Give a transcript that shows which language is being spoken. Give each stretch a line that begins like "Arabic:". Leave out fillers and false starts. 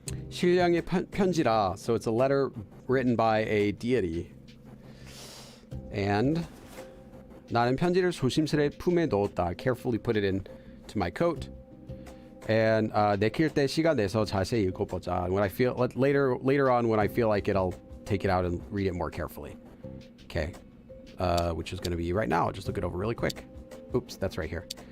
Korean: 신령의 편지라.
English: So it's a letter written by a deity.
Korean: And 나는 편지를 조심스레 품에 넣었다.
English: Carefully put it into my coat.
Korean: And 내킬 때 시간 내서 자세히 읽어보자.
English: When I feel later on when I feel like it, I'll take it out and read it more carefully. Okay, which is going to be right now. I'll just look it over really quick. Oops, that's right here.